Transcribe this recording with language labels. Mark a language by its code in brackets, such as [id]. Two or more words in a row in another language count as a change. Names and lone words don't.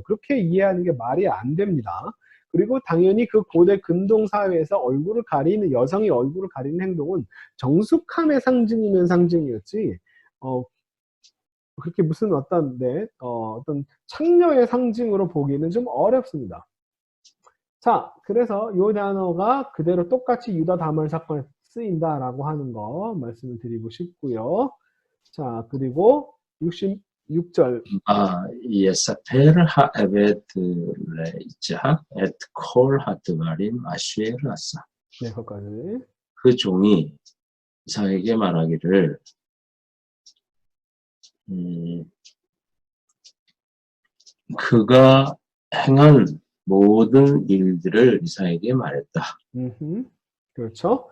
[ko] 그렇게 이해하는 게 말이 안 됩니다. 그리고 당연히 그 고대 근동 사회에서 여성이 얼굴을 가리는 행동은 정숙함의 상징이면 상징이었지, 그렇게 무슨 어떤 창녀의 상징으로 보기는 좀 어렵습니다. 자, 그래서 이 단어가 그대로 똑같이 유다 다말 사건에 쓰인다라고 하는 거 말씀을 드리고 싶고요. 자, 그리고 66절. [he] יספר העבד לאישה את כל הדברים אשר עשה. [ko] 네, 거기까지. 그 종이 이삭에게 말하기를 그가 행한 모든 일들을 이삭에게 말했다. 그렇죠.